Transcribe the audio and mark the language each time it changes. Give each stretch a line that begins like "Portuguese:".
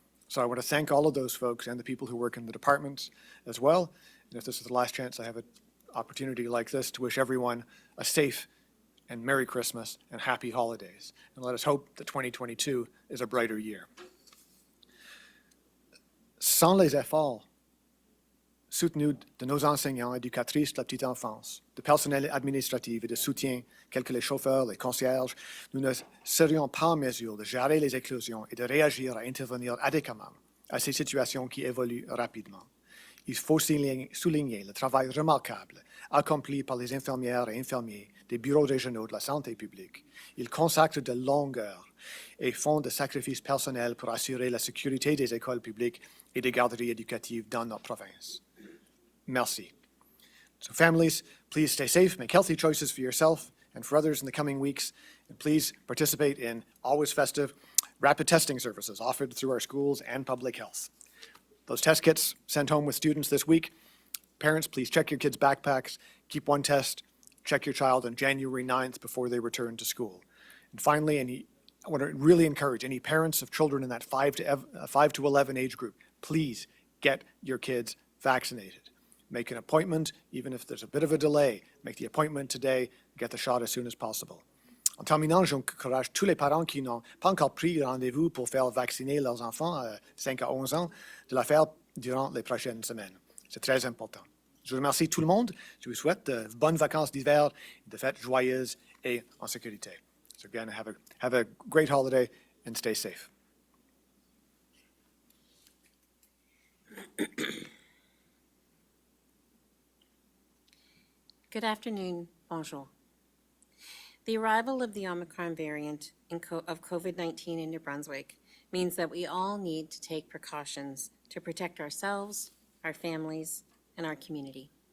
English: So I want to thank all of those folks and the people who work in the departments as well. And if this is the last chance I have an opportunity like this, to wish everyone a safe and Merry Christmas and Happy Holidays. And let us hope that 2022 is a brighter year.
French: Sans les efforts soutenus de nos enseignants, éducatrices de la petite enfance, de personnel administratif et de soutien, tels que les chauffeurs, les concierges, nous ne serions pas en mesure de gérer les éclosions et de réagir à intervenir adéquatement à ces situations qui évoluent rapidement. Il faut souligner le travail remarquable accompli par les infirmières et infirmiers des bureaux régionaux de la santé publique. Ils consacrent de longues heures et font des sacrifices personnels pour assurer la sécurité des écoles publiques et des garderies éducatives dans notre province. Merci.
English: So families, please stay safe, make healthy choices for yourself and for others in the coming weeks, and please participate in always festive rapid testing services offered through our schools and public health. Those test kits sent home with students this week. Parents, please check your kids' backpacks, keep one test, check your child on January 9th before they return to school. And finally, I want to really encourage any parents of children in that 5 to 11 age group, please get your kids vaccinated. Make an appointment, even if there's a bit of a delay. Make the appointment today, get the shot as soon as possible.
French: En terminant, j'encourage tous les parents qui n'ont pas encore pris rendez-vous pour faire vacciner leurs enfants à 5 à 11 ans de la faire durant les prochaines semaines. C'est très important. Je remercie tout le monde. Je vous souhaite de bonnes vacances d'hiver, de fêtes joyeuses et en sécurité.
English: So again, have a great holiday and stay safe. Good afternoon, bonjour. The arrival of the Omicron variant of COVID-19 in New Brunswick means that we all need to take precautions to protect ourselves, our families, and our community.